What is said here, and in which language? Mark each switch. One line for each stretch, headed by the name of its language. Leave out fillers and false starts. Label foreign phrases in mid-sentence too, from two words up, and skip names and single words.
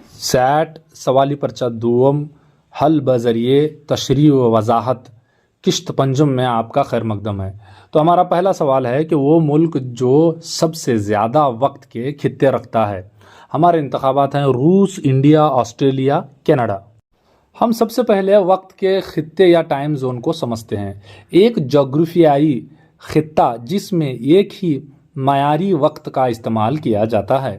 Urdu: سیٹ سوالی پرچہ دوم حل بذریعے تشریح و وضاحت کشت پنجم میں آپ کا خیر مقدم ہے۔ تو ہمارا پہلا سوال ہے کہ وہ ملک جو سب سے زیادہ وقت کے خطے رکھتا ہے۔ ہمارے انتخابات ہیں روس، انڈیا، آسٹریلیا، کینیڈا۔ ہم سب سے پہلے وقت کے خطے یا
English: time zone
Urdu: کو سمجھتے ہیں۔ ایک جغرافیائی خطہ جس میں ایک ہی معیاری وقت کا استعمال کیا جاتا ہے۔